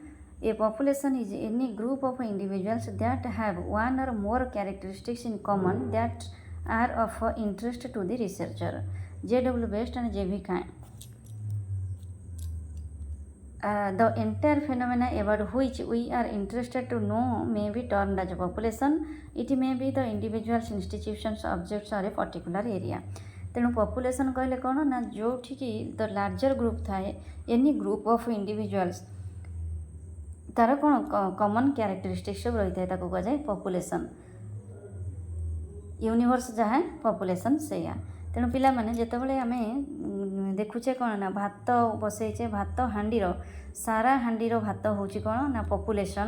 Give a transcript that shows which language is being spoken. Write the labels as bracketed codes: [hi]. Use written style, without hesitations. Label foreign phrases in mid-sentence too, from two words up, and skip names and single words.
[en] A population is any group of individuals that have one or more characteristics in common that are of interest to the researcher. J.W. West and J.B. Khan. The entire phenomena about which we are interested to know may be termed as a population. It may be the individuals, institutions, objects or a particular area. [or] ତେଣୁ ପପୁଲେସନ୍ କହିଲେ କ'ଣ ନା ଯେଉଁଠିକି [en] the larger group [or] ଥାଏ [en] any group of individuals [or] ତା'ର କ'ଣ [en] common characteristics [or] ସବୁ ରହିଥାଏ ତାକୁ କୁହାଯାଏ ପପୁଲେସନ୍। ୟୁନିଭର୍ସ ଯାହା ପପୁଲେସନ୍ ସେଇଆ। ତେଣୁ ପିଲାମାନେ ଯେତେବେଳେ ଆମେ ଦେଖୁଛେ କ'ଣ ନା ଭାତ ବସେଇଛେ, ଭାତ ହାଣ୍ଡିର ସାରା ହାଣ୍ଡିର ଭାତ ହେଉଛି କ'ଣ ନା ପପୁଲେସନ୍।